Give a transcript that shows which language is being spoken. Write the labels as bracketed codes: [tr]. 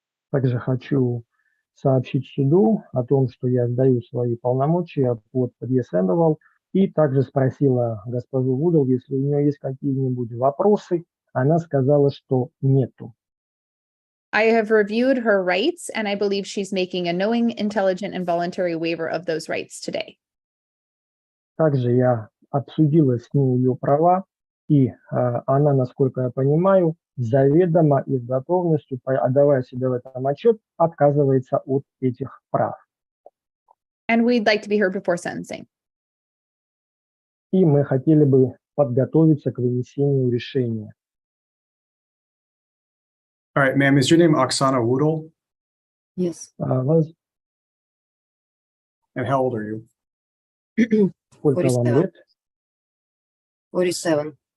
[ru] Также хочу сообщить суду о том, что я сдаю свои полномочия под Padilla Sandoval, и также спросила госпожу Вудл, если у нее есть какие-нибудь вопросы. Она сказала, что нету. [en] I have reviewed her rights, and I believe she's making a knowing, intelligent, and voluntary waiver of those rights today. [ru] Также я обсудила с ней ее права, и она, насколько я понимаю, заведомо и с готовностью, отдавая себе в этом отчет, отказывается от этих прав. [en] And we'd like to be heard before sentencing. [ru] И мы хотели бы подготовиться к вынесению решения. [en] All right, ma'am, is your name Oksana Woodle? Yes. And how old are you? [ru] Сколько вам 47. лет? 47.